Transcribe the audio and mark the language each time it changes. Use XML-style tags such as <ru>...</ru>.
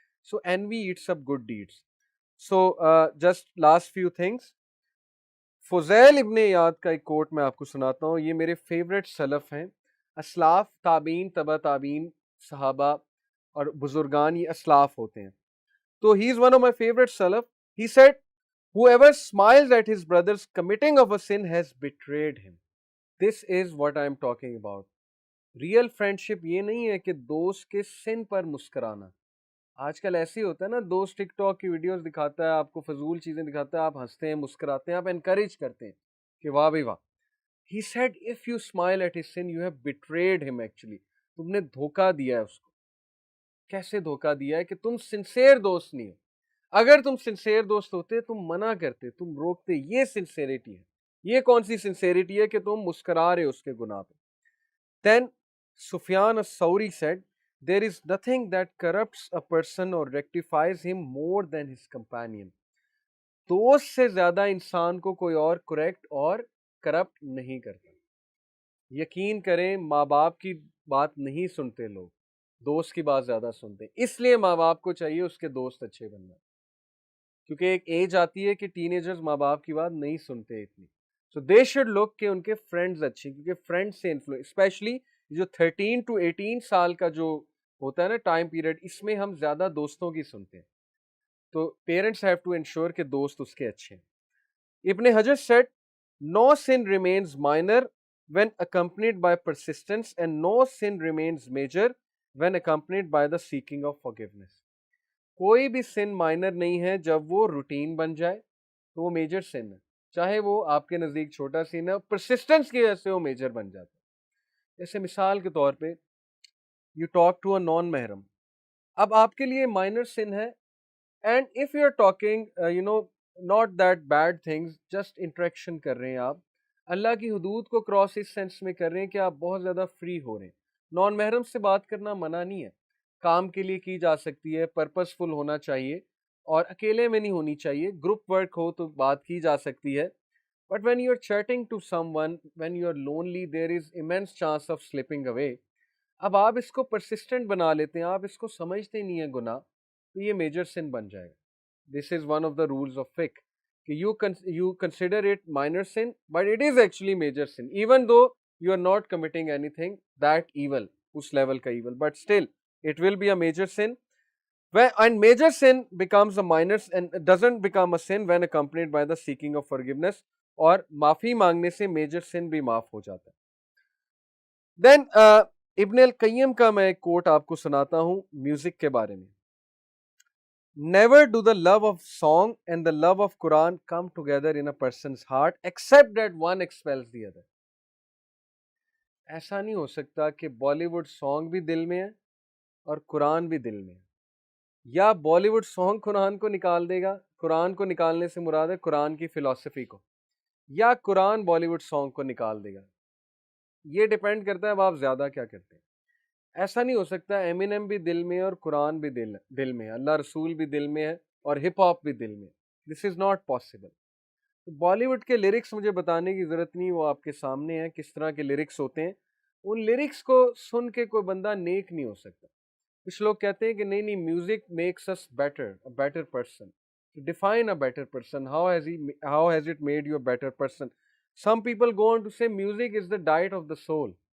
<en>So envy eats up good deeds. So just last few things.</en> <ur>Fuzail ابن Ayad کا ایک کوٹ میں آپ کو سناتا ہوں, یہ میرے فیوریٹ سلف ہیں. اسلاف, تابعین, تبع تابعین, صحابہ اور بزرگان, یہ اسلاف ہوتے ہیں.</ur> <en>تو he is one of my favorite salaf. He said, whoever smiles at his brother's committing of a sin has betrayed him. This is what I am talking about.</en> <ur>Real friendship یہ نہیں ہے کہ دوست کے سن پر مسکرانا. آج کل ایسے ہی ہوتا ہے نا, دوست ٹک ٹاک کی ویڈیوز دکھاتا ہے, آپ کو فضول چیزیں دکھاتا ہے, آپ ہنستے ہیں, مسکراتے ہیں, آپ انکریج کرتے ہیں کہ واہ بھائی واہ.</ur> <en>He said, if you smile at his sin, you have betrayed him actually.</en> <ur>تم نے دھوکہ دیا ہے اس کو. کیسے دھوکہ دیا ہے کہ تم سنسیئر دوست نہیں ہو. اگر تم سنسیئر دوست ہوتے تم منع کرتے, تم روکتے. یہ سنسیئرٹی ہے. یہ کون سی سنسیئرٹی ہے کہ تم مسکرا رہے اس کے گناہ پہ.</ur> <en>Then Sufyan as-Sawri said, there is nothing that corrupts a person or rectifies him more than his companion.</en> <ur>دوست سے زیادہ انسان کو کوئی اور کریکٹ اور کرپٹ نہیں کرتا. یقین کریں ماں باپ کی بات نہیں سنتے لوگ, دوست کی بات زیادہ سنتے ہیں. اس لیے ماں باپ کو چاہیے اس کے دوست اچھے بننا, کیونکہ ایک ایج آتی ہے کہ ٹین ایجرز ماں باپ کی بات نہیں سنتے اتنی.</ur> <en>so they should look</en> <ur>کہ ان کے فرینڈز اچھے, کیونکہ فرینڈ سے انفلوئنس, اسپیشلی جو 13 to 18 سال کا جو ہوتا ہے نا ٹائم پیریڈ, اس میں ہم زیادہ دوستوں کی سنتے ہیں. تو</ur> <en>parents have to ensure</en> <ur>کہ دوست اس کے اچھے ہیں.</ur> <en>Ibn Hajar said, no sin remains minor when accompanied by persistence and no sin remains major when accompanied by the seeking of forgiveness.</en> <ur>کوئی بھی سن مائنر نہیں ہے جب وہ روٹین بن جائے تو وہ میجر سن ہے, چاہے وہ آپ کے نزدیک چھوٹا سن ہے, پرسسٹنس کی وجہ سے وہ میجر بن جاتا ہے. جیسے مثال کے طور پہ</ur> <en>you talk to a non محرم,</en> <ur>اب آپ کے لیے مائنر سن ہے,</ur> <en>and if you are talking not that bad things,</en> <ur>just interaction کر رہے ہیں آپ, اللہ کی حدود کو کراس اس سینس میں کر رہے ہیں کہ آپ بہت زیادہ فری ہو رہے ہیں. نان محرم سے بات کرنا منع نہیں ہے, کام کے لیے کی جا سکتی ہے, پرپز فل ہونا چاہیے, اور اکیلے میں نہیں ہونی چاہیے, گروپ ورک ہو تو بات کی جا سکتی ہے.</ur> <en>But when you are chatting to someone, when you are lonely, there is immense chance of slipping away.</en> <ur>اب آپ اس کو persistent بنا لیتے ہیں, آپ اس کو سمجھتے نہیں ہیں گناہ, تو یہ میجر سن بن جائے گا.</ur> <en>This is one of the rules of fiqh. کہ you consider it minor sin, but it is actually major sin, even though you are not committing anything that evil, اس level کا evil, but still it will be a major sin. And major sin becomes a minor and doesn't become a sin when accompanied by the seeking of forgiveness.</en> <ur>اور معافی مانگنے سے major سن بھی معاف ہو جاتا ہے. دین ابن القیم کا میں ایک کوٹ آپ کو سناتا ہوں میوزک کے بارے میں.</ur> <en>Never do the love of song and the love of Quran come together in a person's heart except that one expels the other.</en> <ur>ایسا نہیں ہو سکتا کہ بالی ووڈ سانگ بھی دل میں ہے اور قرآن بھی دل میں ہے، یا بالی ووڈ سانگ قرآن کو نکال دے گا، قرآن کو نکالنے سے مراد ہے قرآن کی فلسفی کو، یا قرآن بالی ووڈ سانگ کو نکال دے گا. یہ ڈیپینڈ کرتا ہے اب آپ زیادہ کیا کرتے ہیں. ایسا نہیں ہو سکتا ایمینم بھی دل میں ہے اور قرآن بھی دل میں ہے، اللہ رسول بھی دل میں ہے اور ہپ ہاپ بھی دل میں ہے.</ur> <en>This is not possible.</en> <ur>Bali would کے لیرکس مجھے بتانے کی ضرورت نہیں، وہ آپ کے سامنے ہیں کس طرح کے لیرکس ہوتے ہیں. ان لیرکس کو سن کے کوئی بندہ نیک نہیں ہو سکتا. کچھ لوگ کہتے ہیں کہ نہیں نہیں،</ur> <en>Music makes us better person. Define a better person. How has it made you a better person. Some people go on to say music is the diet of the soul.</en>